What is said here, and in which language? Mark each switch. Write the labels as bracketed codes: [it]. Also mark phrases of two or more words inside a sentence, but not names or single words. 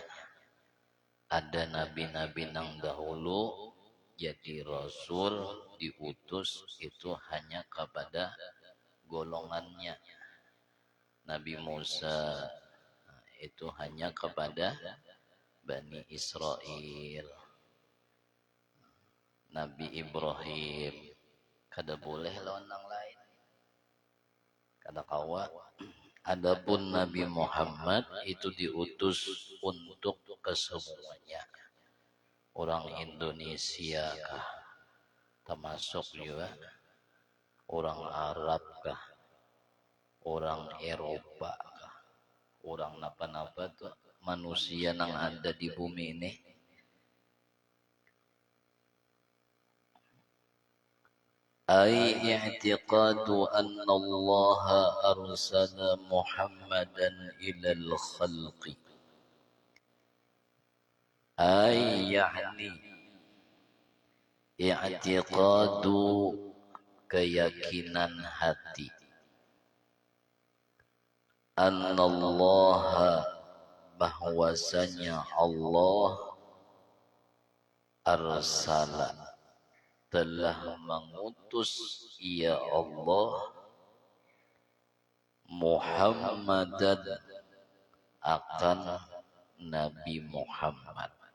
[bjn] Ada nabi-nabi yang dahulu jadi rasul diutus itu hanya kepada golongannya. Nabi Musa itu hanya kepada Bani Israel. Nabi Ibrahim kada boleh lawan yang lain, kada kawa. Adapun Nabi Muhammad itu diutus untuk kesemuanya. Orang Indonesia kah, termasuk juga orang Arab kah, orang Eropa kah, orang napa-napa tuh manusia yang ada di bumi ini. [ar] أي اعتقاد أن الله أرسل محمدا إلى الخلق. أي يعني اعتقاد [bjn] keyakinan hati. [ar] أن الله [bjn] bahwasanya Allah arsala telah mengutus ya Allah Muhammadan akan Nabi Muhammad.